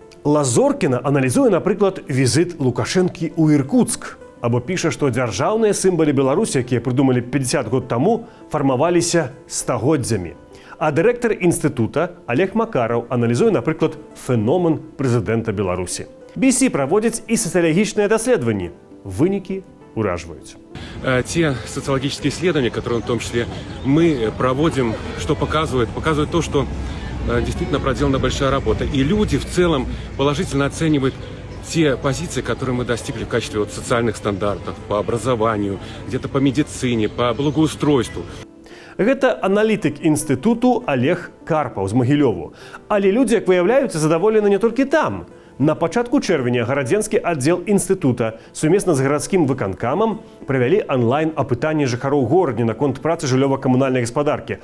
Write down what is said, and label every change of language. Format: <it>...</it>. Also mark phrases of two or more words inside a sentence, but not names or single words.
<be>Лазоркіна аналізуе, напрыклад, візіт Лукашэнкі ў Іркуцк, або піша, што дзяржаўныя сімвалы Беларусі, якія прыдумалі 50 год таму, фармаваліся стагоддзямі. А дырэктар інстытута Олег Макараў аналізуе, напрыклад, феномен прэзідэнта Беларусі. BC праводзіць і сацыялагічныя даследаванні. Вынікі ураживают.</be> <ru>Те социологические исследования, которые в том числе мы проводим, что показывают то, что действительно проделана большая работа. И люди в целом положительно оценивают те позиции, которые мы достигли в качестве социальных стандартов по образованию, где-то по медицине, по благоустройству.</ru> <be>Гэта аналітык інстытуту Олег Карпаў з Магілёву. Але людзі, як выяўляюцца, задаволены не толькі там. На пачатку чэрвеня гарадзенскі аддзел інстытута сумесна з гарадскім выканкамам правялі онлайн-апытанне жыхароў горадні наконт працы жыллёва-камунальнай гаспадаркі.</be>